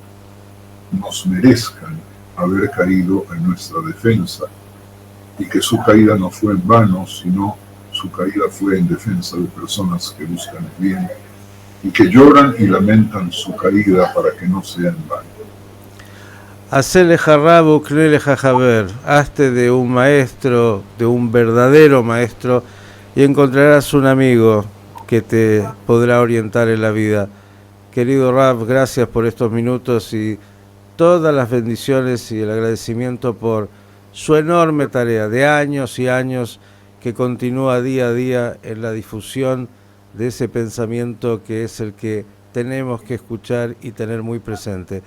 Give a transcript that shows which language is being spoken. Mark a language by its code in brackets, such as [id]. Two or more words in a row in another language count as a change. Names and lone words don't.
[es] nos merezcan haber caído en nuestra defensa, y que su caída no fue en vano, sino su caída fue en defensa de personas que buscan el bien y que lloran y lamentan su caída para que no sea en vano. Hacele jarrabu, knele jajaber, hazte de un maestro, de un verdadero maestro, y encontrarás un amigo que te podrá orientar en la vida. Querido Rav, gracias por estos minutos y todas las bendiciones y el agradecimiento por su enorme tarea de años y años que continúa día a día en la difusión de ese pensamiento que es el que tenemos que escuchar y tener muy presente.